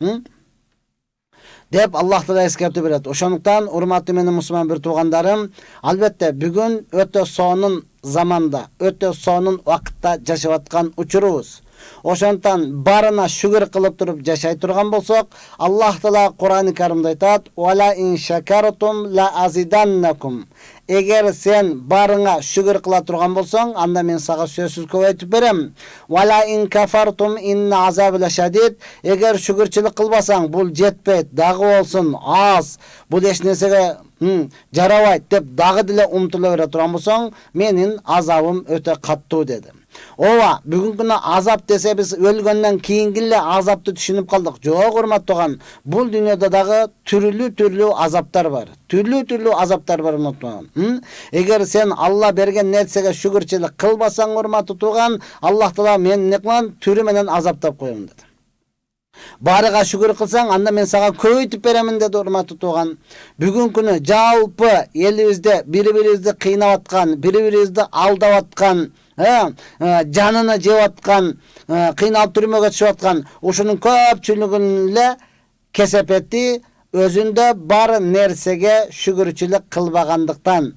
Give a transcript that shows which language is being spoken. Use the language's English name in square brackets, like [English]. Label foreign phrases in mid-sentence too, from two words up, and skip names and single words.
[Kyrgyz] Деп Аллах Таала эскертүү берет. Ошондуктан урматтуу менин мусулман бир туугандарым, албетте бүгүн өтө сонун заманда, өтө сонун убакытта жашап аткан учурубуз. Ошондуктан барына шүгүр кылып туруп жашай турган болсок, Аллах Таала Кур'ан-ы Каримде айтат: [Arabic] "ولئن شكرتم لأزيدنكم." [Kyrgyz] Эгер сен барыңа шүгүр кыла турган болсоң, анда мен сага сөзсүз көбөйтүп берем. [Arabic] ولئن كفرتم إن عذابي شديد. [Kyrgyz] Эгер шүгүрчүлүк кылбасаң, бул жетпейт, дагы болсун аз, бул эч нерсеге жарабайт деп дагы деле умтула бере турган болсоң, менин азабым өтө каттуу деди. Ооба, бүгүнкү күнү азап десе биз өлгөндөн кийинки эле азапты түшүнүп калдык. Жок урматтаган, бул дүйнөдө дагы түрлүү азаптар бар. Түрлүү азаптар бар урматтаган. Эгер сен Алла берген нерсеге шүгүрчүлүк кылбасаң урматтуу туган, Аллах Таала мен эмне кылам? Түрү менен азаптап коем деди. Барыга шүгүр кылсаң, анда мен сага көбөйтүп беремин деди урматтуу тууган. Бүгүн күнү жалпы элибизде бири-бирибизди кыйнап аткан, бири-бирибизди алдап аткан, жанына жеп аткан, кыйналып түрмөгө түшүп аткан ушунун көпчүлүгүнүн эле кесепети өзүндө бар нерсеге шүгүрчүлүк кылбагандыктан.